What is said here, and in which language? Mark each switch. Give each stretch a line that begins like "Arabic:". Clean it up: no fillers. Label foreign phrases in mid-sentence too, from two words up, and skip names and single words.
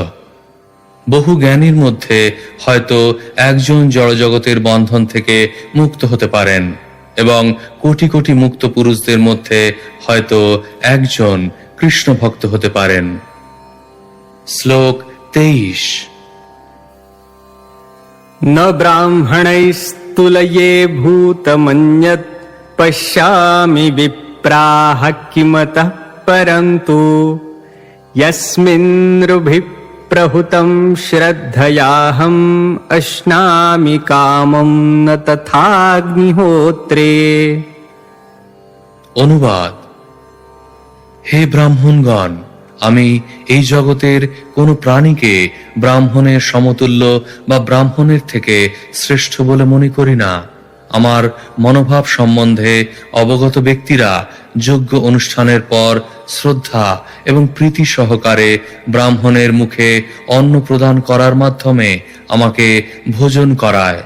Bangla: বহু জ্ঞানীর মধ্যে হয়তো একজন জড়জগতের বন্ধন থেকে মুক্ত হতে পারেন, এবং কোটি কোটি মুক্ত পুরুষদের মধ্যে হয়তো একজন কৃষ্ণ ভক্ত হতে পারেন। শ্লোক 23।
Sanskrit: न ब्राह्मणैस्तुलये भूतमन्यत् पश्यामि विप्राः किमतः परन्तु यस्मिन् नृभिः प्रहुतं श्रद्धयाहम् अश्नामि कामं न तथाग्निहोत्रे।
Bangla: অনুবাদ: হে ব্রাহ্মণগণ, আমি এই জগতের কোন প্রাণীকে ব্রাহ্মণের সমতুল্য বা ব্রাহ্মণের থেকে শ্রেষ্ঠ বলে মনে করি না। আমার মনোভাব সম্বন্ধে অবগত ব্যক্তিরা যজ্ঞ অনুষ্ঠানের পর শ্রদ্ধা এবং প্রীতি সহকারে ব্রাহ্মণের মুখে অন্ন প্রদান করার মাধ্যমে আমাকে ভোজন করায়।